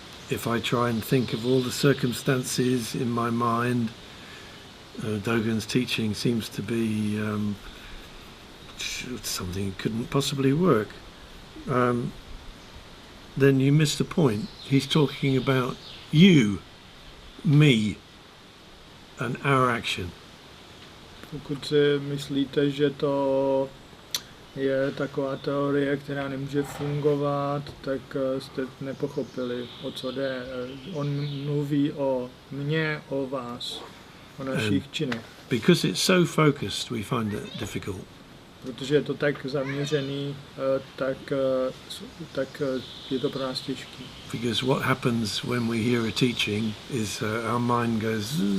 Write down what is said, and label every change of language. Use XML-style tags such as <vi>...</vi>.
<en>If I try and think of all the circumstances in my mind, Dogen's teaching seems to be something that couldn't possibly work. Then you miss the point. He's talking about you, me, and our action.</en> <cs>Pokud si myslíte, že to je taková teorie, která nemůže fungovat, tak jste nepochopili, o co jde. On mluví o mně, o vás, o našich činech.</cs> <en>Because it's so focused, we find it difficult.</en> <cs>Protože je to tak zaměřený, tak je to pro nás těžké.</cs> <en>Because what happens when we hear a teaching is our mind goes.</en>